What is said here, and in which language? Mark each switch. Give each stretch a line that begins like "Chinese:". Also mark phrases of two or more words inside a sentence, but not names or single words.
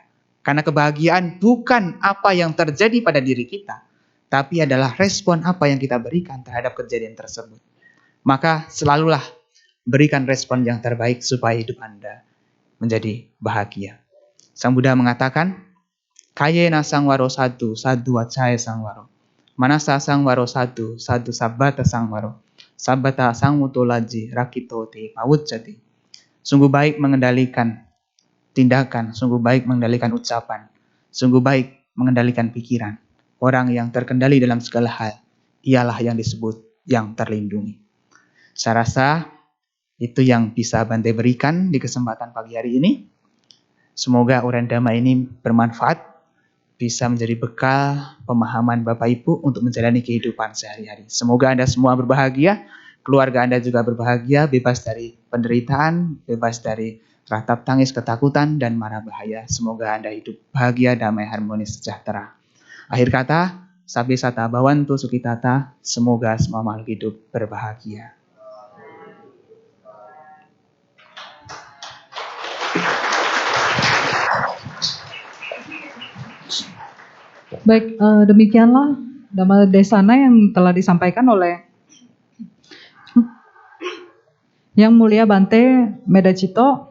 Indonesian: Karena kebahagiaan bukan apa yang terjadi pada diri kita, tapi adalah respon apa yang kita berikan terhadap kejadian tersebut. Maka selalulah berikan respon yang terbaik supaya hidup Anda menjadi bahagia. Sang Buddha mengatakan,
Pali: Kayena sangwaro sadu, sadu wacaya sangwaro. Manasa sangwaro sadu, sadu sabbata sangwaro. Sabbata sangwutolaji rakito te pawucati.
Indonesian: Sungguh baik mengendalikan tindakan, sungguh baik mengendalikan ucapan, sungguh baik mengendalikan pikiran. Orang yang terkendali dalam segala hal, ialah yang disebut yang terlindungi. Saya rasa itu yang bisa Bante berikan di kesempatan pagi hari ini. Semoga uraian Dhamma ini bermanfaat, bisa menjadi bekal pemahaman Bapak Ibu untuk menjalani kehidupan sehari-hari. Semoga Anda semua berbahagia, keluarga Anda juga berbahagia, bebas dari penderitaan, bebas dari ratap tangis, ketakutan, dan mara bahaya. Semoga Anda hidup bahagia, damai, harmonis, sejahtera. Akhir kata,
Pali: Sabbe sata bhavantu sukhitata,
Indonesian: semoga semua makhluk hidup berbahagia. Baik, demikianlah Dhamma Desana yang telah disampaikan oleh Yang Mulia Bante Medacito.